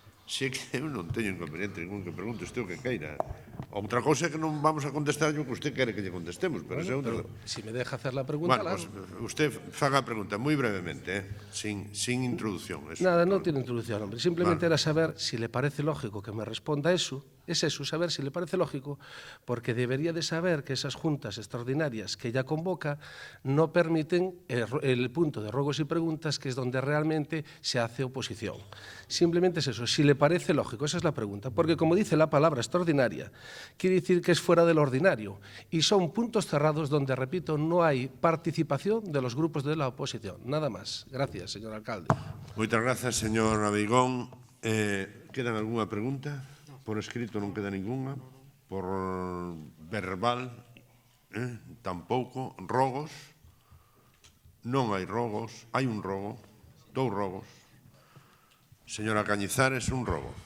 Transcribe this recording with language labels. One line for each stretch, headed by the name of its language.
Galician: Si é que eu non teño inconveniente ningún que pregunte usted o que queira. Outra cousa é que non vamos a contestar o que usted quere que lle contestemos, pero é outra...
Spanish: Si me deja hacer la pregunta... Bueno, pues usted
Galician: faga a pregunta moi brevemente, sin introducción.
Spanish: Nada, non tiene introducción, hombre. Simplemente era saber si le parece lógico que me responda eso. Es eso, saber si le parece lógico, porque debería de saber que esas juntas extraordinarias que ella convoca no permiten el punto de ruegos y preguntas, que es donde realmente se hace oposición. Simplemente es eso, si le parece lógico, esa es la pregunta, porque como dice la palabra extraordinaria, quiere decir que es fuera del ordinario, y son puntos cerrados donde, repito, no hay participación de los grupos de la oposición. Nada más. Gracias, señor alcalde.
Galician: Moitas grazas, señor Abeigón. Quedan algunha pregunta? Por escrito non queda ninguna. Por verbal, tampouco. Rogos? Non hai rogos. Hai un rogo. 2 rogos. Señora Cañizares, un rogo.